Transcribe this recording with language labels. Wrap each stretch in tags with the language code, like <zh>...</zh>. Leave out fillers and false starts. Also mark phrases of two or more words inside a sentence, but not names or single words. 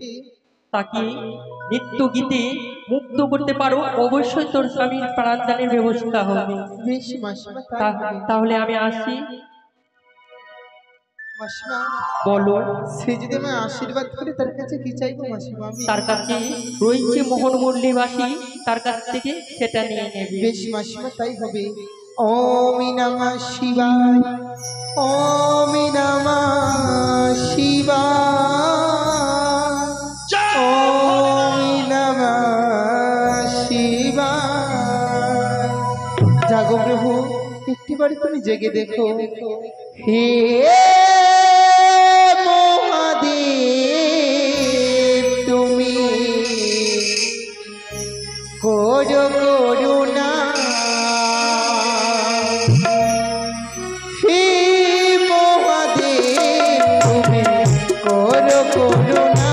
<bn>তাকে নিত্য গীতে মুক্ত করতে পারো, অবশ্যই তোর স্বামীর প্রাণদানের ব্যবস্থা হবে। বেশ মাসিমা, তাই হবে। তাহলে আমি আসি। মাসিমা, বলো। সে যদি আমায় আশীর্বাদ করে তার কাছে কি চাইবো মাসিমা? আমি তার কাছে রয়েছে মোহন মুরলীবাসী, তার কাছ থেকে সেটা নিয়ে নেবে। বেশ মাসিমা, তাই হবে।</bn> <sa>ওম নমঃ শিবায়, ওম নমঃ শিবায়, ওম নমঃ শিবায়।</sa> <bn>জাগো প্রভু, একটিবারে তুমি জেগে দেখো। হে মহাদেব, তুমি করো করুণা। হে মহাদেব, তুমি করো করুণা।</bn>